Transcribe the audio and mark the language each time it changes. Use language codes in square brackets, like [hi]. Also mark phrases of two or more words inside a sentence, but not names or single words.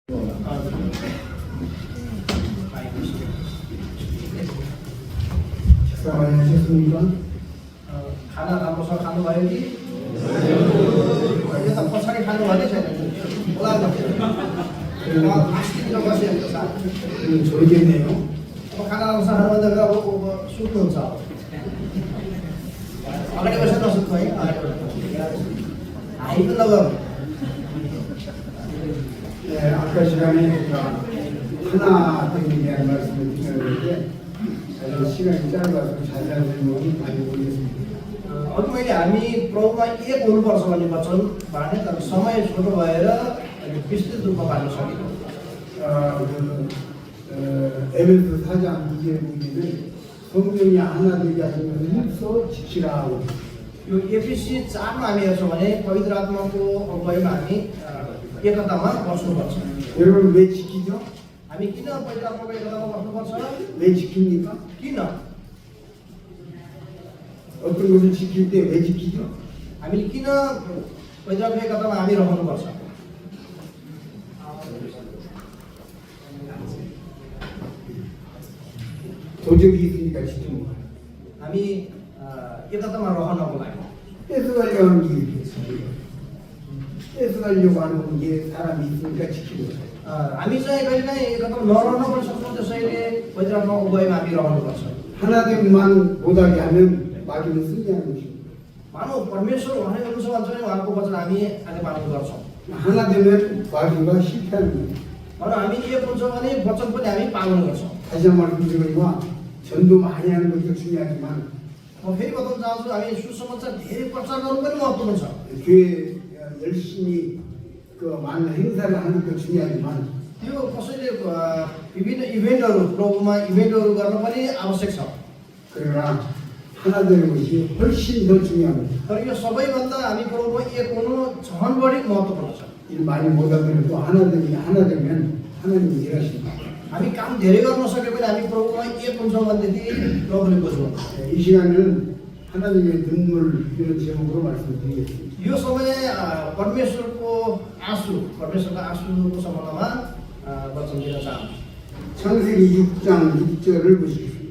[ko] 식사 많이 하셨습니까? [ne] खाना राम्रोसँग खानुभयो कि यो त पछाडि खानुभएको छैन होला फास्टिङमा बसेको छ [ko] 조리겠네요. [ne] अब खाना राम्रोसँग खानुभन्दा अब सुत्नुहुन्छ अगाडि बसेर नसुत्नु है हाई पनि नगर्नु [ko] 네, 아까 시간에 하나 때문에 대한 말씀을 드렸는데 사실 시간이 짧아서 자세한 설명은 많이 모르겠습니다. [ne] अघि मैले हामी प्रभुमा एक हुनुपर्छ भन्ने वचन भने तर समय छोटो भएर विस्तृत रूपमा भन्न सकेको [ko] 에베소 4장 2절 보기는 성령이 하나 되게 하시면 힘써 지키라 하고 [ne] यो एफिसी 4मा हामी हेर्छौँ भने पवित्र आत्माको अगुवाईमा हामी एकतामा बस्नुपर्छ [ko] 여러분 왜 지키죠? [ne] हामी किन पवित्र आत्माको एकतामा बस्नुपर्छ [ko] 왜 지킵니까? [ne] किन [ko] 어떤 것을 지킬 때 왜 지키죠? [ne] हामीले किन पवित्र आत्माको एकतामा हामी रहनुपर्छ [ko] 도적이 있으니까 지키는 거예요. [ne] हामी एकतामा रहनको लागि [ko] 뺏어가려고 하는 게 이렇게 있습니다. 뺏어가려고 하는 게 사람이 있으니까 지키는 거예요. [ne] हामी चाहिँ कहिलेकाहीँ एकतामा नरहन पनि सक्छौँ त्यसैले पवित्र आत्माको अगुवाईमा हामी रहनुपर्छ [ko] 하나됨만 못하게 하면 마귀는 승리하는 것입니다. [ne] मानव परमेश्वर उहाँले हुनुहुन्छ भन्छ भने उहाँको वचन हामी आगे पालन गर्छौँ [ko] 하나 되면 마귀가 실패하는 거예요. [ne] र हामी एक हुन्छ भने वचन पनि हामी पालन गर्छौँ [ko] 다시 한 번 말씀드리거니와 전도 많이 하는 것도 중요하지만 [ne] म फेरि बताउन चाहन्छु हामी सुसमाचार धेरै प्रचार गर्नु पनि महत्त्वपूर्ण छ [ko] 교회 열심히 그 많은 행사를 하는 것도 중요하지만 [ne] त्यो कसैले विभिन्न इभेन्टहरू प्रभुमा इभेन्टहरू गर्न पनि आवश्यक छ [ko] 그러나 하나 되는 것이 훨씬 더 중요합니다. [ne] तर यो सबैभन्दा हामी प्रभुमा एक हुनु झन् बढी महत्त्वपूर्ण छ [ko] 일 많이 못하더라도 하나 되면 하나님이 일하십니다. [ne] हामी काम धेरै गर्न सक्यो भने हामी प्रभुमा एक हुन्छौँ भनेदेखि प्रभुले बुझ्नु [ko] 이 시간은 하나님의 눈물 이런 제목으로 말씀드리겠습니다. [ne] यो समय परमेश्वरको आँसुको सम्बन्धमा वचन दिन चाहन्छु [ko] 창세기 6장 6절을 보시겠습니다.